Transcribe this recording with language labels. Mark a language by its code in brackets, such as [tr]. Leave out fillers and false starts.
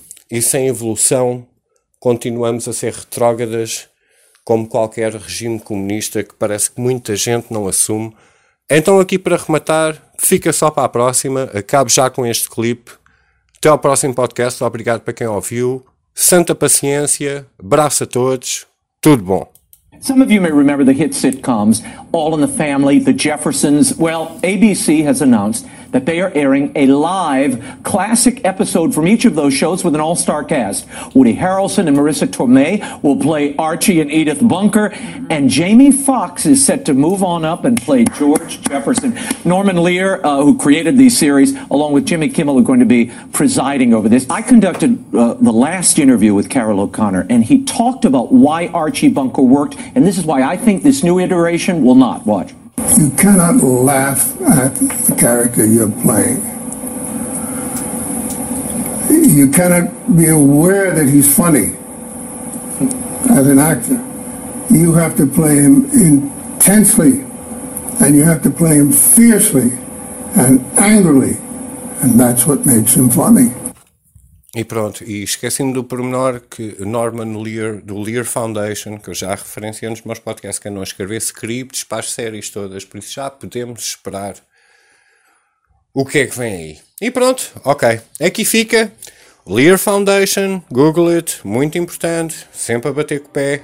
[pt] E sem evolução continuamos a ser retrógradas como qualquer regime comunista que parece que muita gente não assume. Então aqui para rematar, fica só para a próxima, acabo já com este clipe. Até ao próximo podcast, obrigado para quem ouviu. Santa paciência, abraço a todos, tudo bom. [en] Some of you may remember the hit sitcoms, All in the Family, The Jeffersons. Well, ABC has announced that they are airing a live classic episode from each of those shows with an all-star cast. Woody Harrelson and Marissa Tomei will play Archie and Edith Bunker, and Jamie Foxx is set to move on up and play George Jefferson. Norman Lear, who created these series, along with Jimmy Kimmel, are going to be presiding over this. I conducted the last interview with Carol O'Connor, and he talked about why Archie Bunker worked, and this is why I think this new iteration will not. Watch. You cannot laugh at the character you're playing. You cannot be aware that he's funny as an actor. You have to play him intensely, and you have to play him fiercely and angrily, and that's what makes him funny. [pt] E pronto, e esqueci-me do pormenor que Norman Lear, do Lear Foundation, que eu já referenciei nos meus podcasts, que andam a escrever scripts para as séries todas, por isso já podemos esperar o que é que vem aí. E pronto, ok, aqui fica, Lear Foundation, [en] Google it, [pt] muito importante, sempre a bater com o pé.